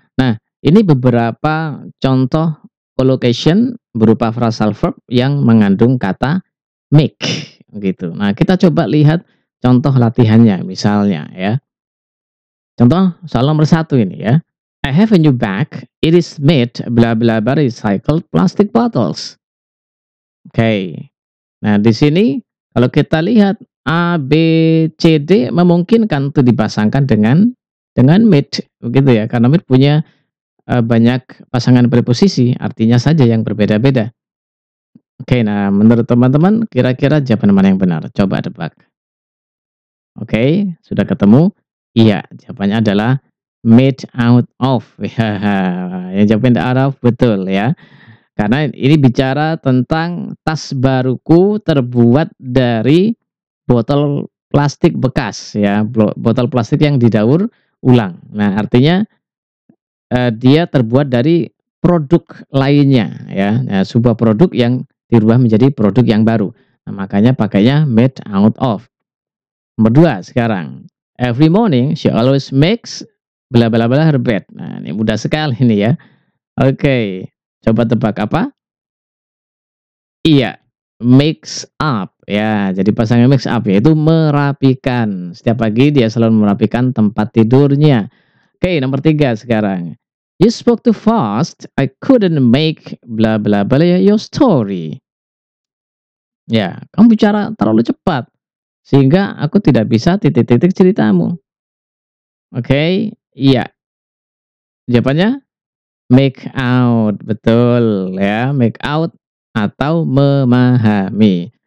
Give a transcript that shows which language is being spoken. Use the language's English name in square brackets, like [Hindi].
[Indonesian] Nah, ini beberapa contoh collocation berupa phrasal verb yang mengandung kata make gitu. Nah, kita coba lihat contoh latihannya misalnya ya. Contoh soal nomor 1 ini ya. [English] I have a new bag. It is made bla bla bla recycled plastic bottles. Oke. [Indonesian] Nah, di sini kalau kita lihat A, B, C, D memungkinkan untuk dipasangkan dengan made begitu ya. Karena made punya banyak pasangan preposisi, artinya saja yang berbeda-beda. Oke, nah menurut teman-teman kira-kira jawaban mana yang benar? Coba tebak. Oke, sudah ketemu? Iya, jawabannya adalah made out of. Ya, yang jawaban out of betul ya. Karena ini bicara tentang tas baruku terbuat dari botol plastik bekas ya, botol plastik yang didaur ulang. Nah, artinya dia terbuat dari produk lainnya ya. Nah, sebuah produk yang dirubah menjadi produk yang baru. Nah, makanya pakainya made out of. Nomor 2 sekarang. [English] Every morning she always makes bla bla bla her bed. [Indonesian] Nah, ini mudah sekali ini ya. Oke, coba tebak apa? Iya, mix up ya. Jadi pasangan mix up yaitu merapikan. Setiap pagi dia selalu merapikan tempat tidurnya. Oke, nomor 3 sekarang. [English] You spoke too fast. I couldn't make bla bla bla your story. [Indonesian] Ya, kamu bicara terlalu cepat sehingga aku tidak bisa titik-titik ceritamu. Oke, iya. Jawabannya make out, betul ya, make out atau memahami.